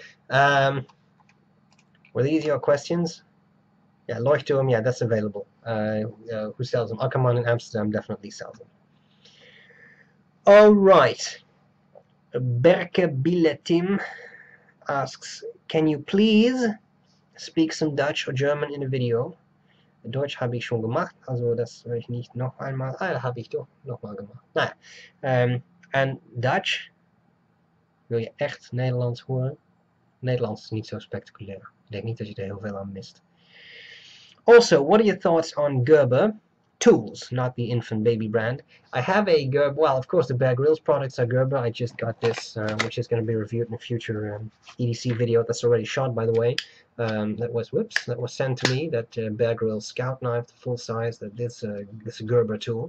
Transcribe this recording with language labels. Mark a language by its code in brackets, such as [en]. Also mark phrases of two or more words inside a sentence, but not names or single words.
[en] Were these your questions? Yeah, Leuchtturm, yeah, that's available. Who sells them? Akkerman in Amsterdam definitely sells them. Alright. Berke Billetim asks, can you please speak some Dutch or German in a video? [de] Deutsch habe ich schon gemacht, also das will ich nicht noch einmal. Ah, habe ich doch nochmal gemacht. [nl] Nou ja. En Dutch, wil je echt Nederlands horen? Nederlands is niet zo spectaculair. Ik denk niet dat je er heel veel aan mist. [en] Also, what are your thoughts on Gerber tools, not the infant baby brand? I have a Gerber, well, of course the B.R.E products are Gerber. I just got this, which is going to be reviewed in a future EDC video that's already shot, by the way. That was sent to me, that B.R.E Scout knife, the full size, that this Gerber tool.